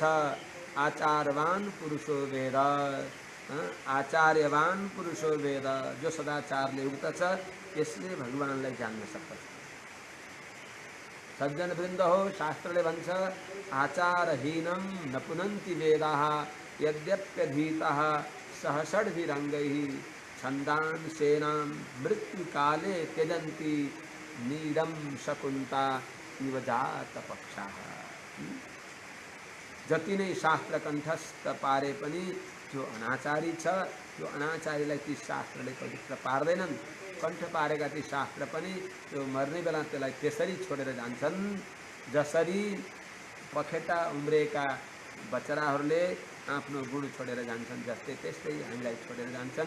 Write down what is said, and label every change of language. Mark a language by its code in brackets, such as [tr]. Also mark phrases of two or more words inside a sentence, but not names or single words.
[sa] आचारवान पुरुषो वेद, आचार्यवान पुरुषो वेद। [ne] जो सदाचारले युक्त छ त्यसले भगवानलाई जान्न सक्छ। सज्जन वृन्द हो, शास्त्रले भन्छ [sa] आचारहीनम न पुनन्ति वेदाः यद्यप्यधीतः सहषड्भिरङ्गैः छन्दान् सेनां मृत्युकाले त्यजन्ति नीरम शकुन्ता इव जातपक्षाः। [ne] जति नै शास्त्र कण्ठस्थ पारे पनि जो अनाचारी छ, त्यो अनाचारीलाई ती शास्त्रले पवित्र पार्दैनन्। कण्ठ पारेका ती शास्त्र पनि त्यो मर्ने बेला त्यसलाई त्यसरी छोडेर जान्छन् जसरी पखेटा उम्रेका बचराहरूले आफ्नो गुण छोडेर जान्छन्, जस्तै त्यस्तै हामीलाई छोडेर जान्छन्।